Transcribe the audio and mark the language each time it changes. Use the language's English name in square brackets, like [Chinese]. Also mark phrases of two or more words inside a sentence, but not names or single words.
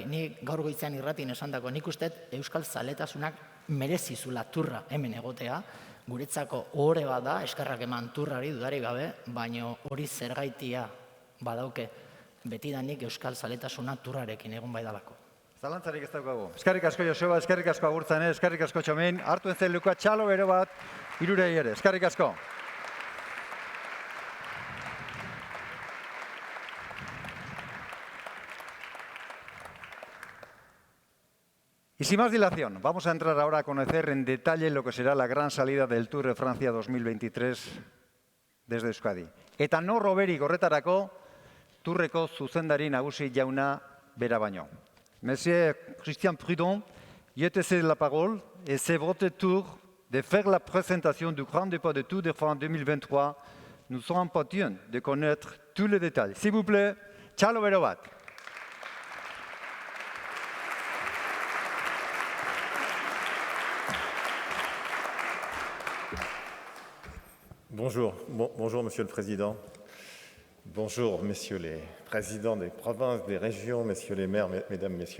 [Basque] Ni gaur goizean irratin esandako, nik uste euskal zaletasunak merezizula turra hemen egotea, guretzako ohore bat da, eskarrak eman turrari dudarik gabe, baina hori zergaitia badauke betidanik euskal zaletasuna turrarekin egon bai dalako. Zalantzarik ez daukagu. Eskerrik asko Joseba, eskerrik asko Agurtzane, eskerrik asko Txomin, hartu entzen luka txalo bero bat, hirurei ere. Eskerrik asko. [Spanish] Y sin más dilación, vamos a entrar ahora a conocer en detalle lo que será la gran salida del Tour de Francia 2023 desde Euskadi. [Basque] Eta nor hoberik horretarako, Tourreko zuzendari nagusi jauna bera baino. [French] Monsieur Christian Prudhomme, je te cède la parole et c'est votre tour de faire la présentation du Grand Départ de Tour de France 2023. Nous sommes impatients de connaître tous les détails. S'il vous plaît, [Basque] txalo bero bat. [French] Bonjour, bonjour Monsieur le Président. Bonjour Messieurs les présidents des provinces, des régions, Messieurs les maires, Mesdames, Messieurs.